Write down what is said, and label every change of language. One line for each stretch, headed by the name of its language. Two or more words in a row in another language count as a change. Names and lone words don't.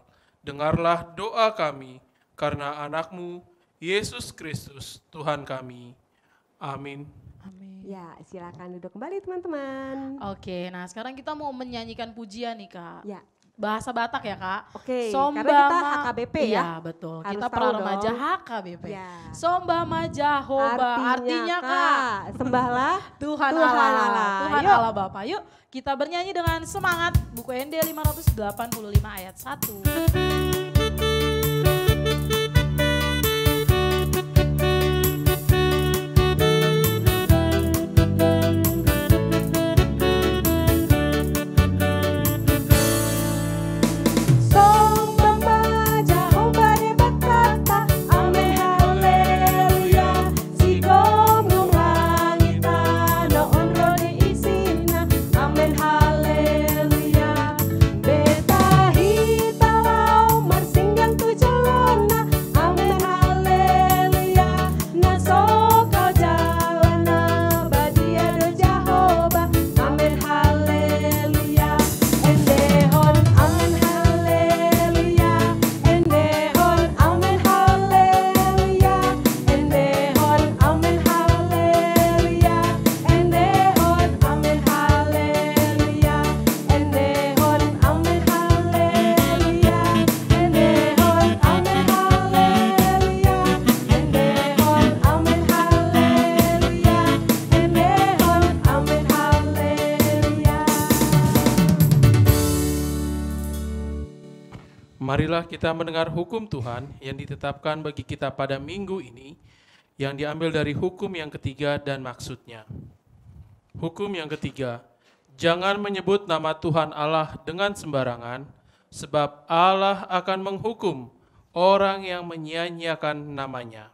Indonesian: Dengarlah doa kami karena anak-Mu, Yesus Kristus, Tuhan kami. Amin. Amin. Ya, silakan duduk kembali teman-teman. Oke, nah sekarang kita mau menyanyikan pujian nih, Kak. Ya, Bahasa Batak ya, Kak. oke. Somba Karena kita ma- HKBP ya. Iya, betul. Harus Kita tahu Praremaja dong. HKBP. Ya.
Batak Toba: Somba Majahoba.
Indonesian: Artinya, Kak, sembahlah Tuhan Tuhan Allah. Allah. Tuhan Yuk. Allah Bapa. Yuk, kita bernyanyi dengan semangat. Buku ND 585 ayat 1.
Batak Toba: Somba Majahoba debat kata, Amen haleluya. Sigom ngangita no onro de isina, Amen haleluya. Beta hitalau marsinggang tujalana, Amen haleluya. Nasokal jalana badia do Jahoba, Amen haleluya. Endehon Amen haleluya. Endehon Amen haleluya. Endehon Amen haleluya. Endehon Amen haleluya. Endehon Amen haleluya. Endehon Amen haleluya. Endehon Amen haleluya. Endehon Amen haleluya.
Indonesian: Marilah kita mendengar hukum Tuhan yang ditetapkan bagi kita pada minggu ini, yang diambil dari hukum yang ketiga dan maksudnya. Hukum yang ketiga, jangan menyebut nama Tuhan Allah dengan sembarangan, sebab Allah akan menghukum orang yang menyia-nyiakan namanya.